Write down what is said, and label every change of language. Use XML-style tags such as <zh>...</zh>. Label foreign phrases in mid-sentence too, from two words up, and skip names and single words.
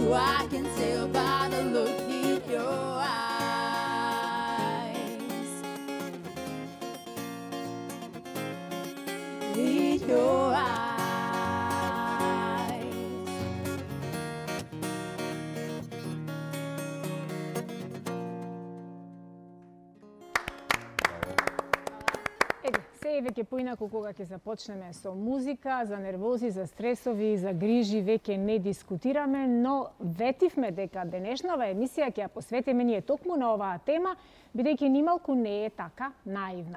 <en>I can tell by the look in your eyes. In your eyes.</en> <mk>Ете, Се е веќе поинаку кога ќе започнеме со музика, за нервози, за стресови, за грижи веќе не дискутираме, но ветивме дека денешнава емисија ќе ја посветиме ние токму на оваа тема, бидејќи нималку не е така наивна.</mk>